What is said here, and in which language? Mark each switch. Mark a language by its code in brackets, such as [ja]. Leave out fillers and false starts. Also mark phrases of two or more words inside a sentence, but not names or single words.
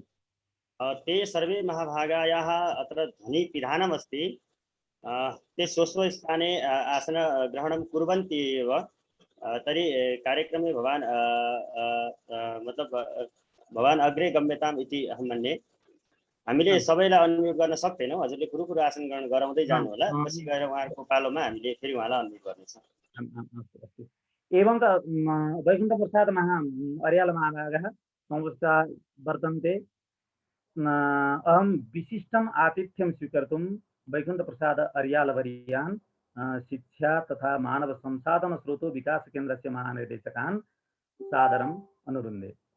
[sa] ते सर्वे महाभागायाः अत्र ध्वनिपिधानमस्ति। ते स्वस्वस्थाने आसनग्रहणं कुर्वन्ति एव। तर्हि कार्यक्रमे भवान् मतलब भवान् अग्रे गम्यताम् इति अहं मन्ये। [ne] हामीले सबैलाई अनम्युट गर्न सक्दैनौँ। हजुरले कुरो आसन ग्रहण गराउँदै जानु होला। पछि गएर उहाँहरूको पालोमा हामीले फेरि उहाँलाई अनम्युट गर्नेछौँ। [sa] एवं च वैकुण्ठप्रसाद अर्याल महाभागः समुपस्थिताः वर्तन्ते। अहं विशिष्टम् आतिथ्यं स्वीकर्तुं वैकुण्ठप्रसाद अर्यालवर्यान् शिक्षा तथा मानव संसाधन स्रोतो विकास केन्द्रस्य महानिर्देशकान् सादरम् अनुरुन्धे।